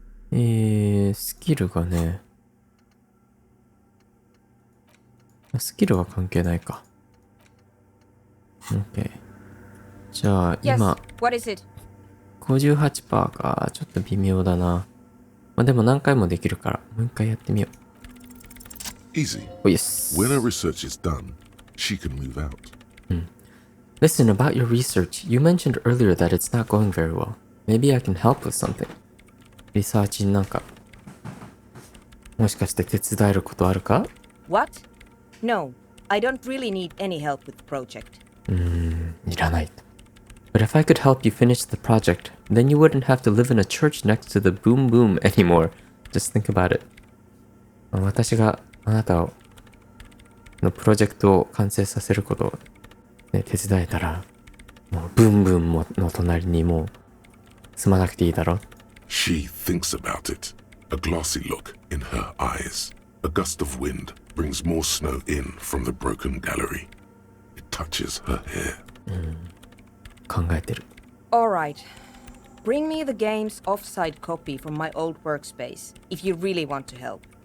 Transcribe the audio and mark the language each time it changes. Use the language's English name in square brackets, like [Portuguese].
[Japanese] スキルがね、スキルは関係ないか。 OK。 じゃあ、今、 [English] Yes, what is it? [Japanese] 58% か。ちょっと微妙だな。まあ、でも何回もできるから、もう一回やってみよ [English] う。Easy. Oh, yes. When her research is done, she can move out. Listen, about your research, you mentioned earlier that it's not going very well. Maybe I can help with something. [Japanese] リサーチになんか、もしかして手伝えることあるか？ [English] What? No, I don't really need any help with the project. [Japanese] いらないと。 [English] But if I could help you finish the project, then you wouldn't have to live in a church next to the boom boom anymore. Just think about it. [Japanese] 私があなたのプロジェクトを完成させることを、ね、手伝えたら、もうブンブンの隣にもう住まなくていいだろ。 [English] She thinks about it, a glassy look in her eyes. A gust of wind brings more snow in from the broken gallery. It touches her hair. [Japanese] 考えてる。 [English] All right. Bring me the game's offsite copy from my old workspace, if you really want to help.